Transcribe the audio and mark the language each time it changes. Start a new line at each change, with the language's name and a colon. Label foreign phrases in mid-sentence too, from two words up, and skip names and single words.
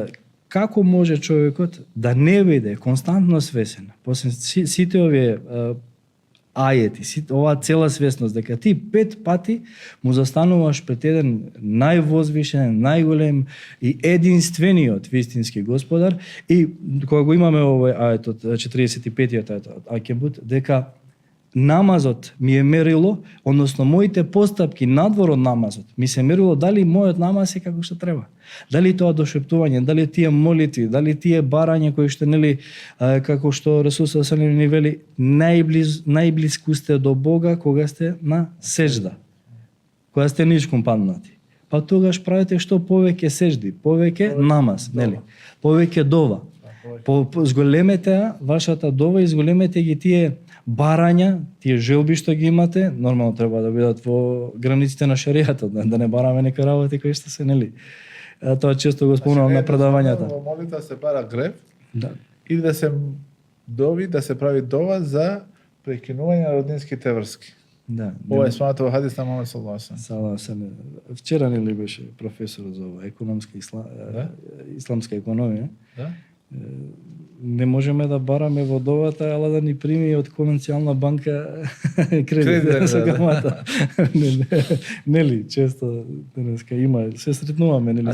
Macedonian: Како може човекот да не биде константно свесен после сите овие ајети, оваа цела свесност, дека ти 5 пати му застануваш пред еден највозвишен, најголем и единствениот вистински господар и кога го имаме овој ајетот, 45-тиот ајет од Анкебут, дека намазот ми е мерило, односно моите постапки надвор од намазот, ми се мерило дали мојот намаз е како што треба. Дали тоа дошептување, дали тие молитви, дали тие барања кои што нели како што Расул
Arabic: صلى الله عليه
Macedonian: ни вели, најблиску сте до Бога кога сте на сежда. Кога сте нишком паднати. Па тогаш правите што повеќе сежди, повеќе намаз, нели? Повеќе дова. Зголемете вашата дова и зголемете ги тие барања, тие желби што ги имате, нормално треба да бидат во границите на шеријатот, да не бараме нека работи кои што се, нели? Тоа често го спомнувам на предавањата. Во молитва се бара грев, да. И да се дови, да се прави дова за прекинување на роднинските врски. Да. Ова е спомнато во хадис на Мухамед
Arabic: صلى الله عليه
Macedonian: алейхи. Вчера нели беше професор за ова економска исламска економија. Да? Не можеме да бараме во довата, ала да ни прими од конвенционална банка кредит со камата. Нели, често денеска има, се сретнуваме, нели?